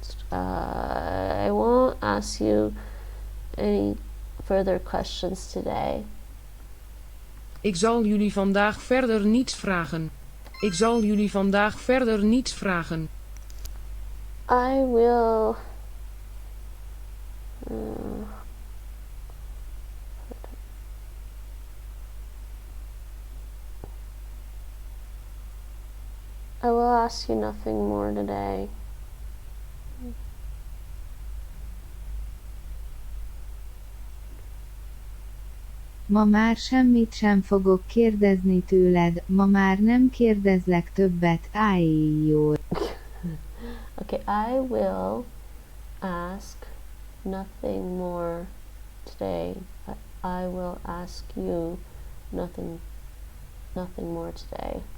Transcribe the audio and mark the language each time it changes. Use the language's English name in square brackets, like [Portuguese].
[English] I won't ask you any further questions today. [Dutch] Ik zal jullie vandaag verder niets vragen. Ik zal jullie vandaag verder niets vragen. [English] I will ask you nothing more today. [Hungarian] Ma már semmit sem fogok kérdezni tőled, ma már nem kérdezlek többet, ájjól. [English] Okay, I will ask nothing more today. I will ask you nothing more today.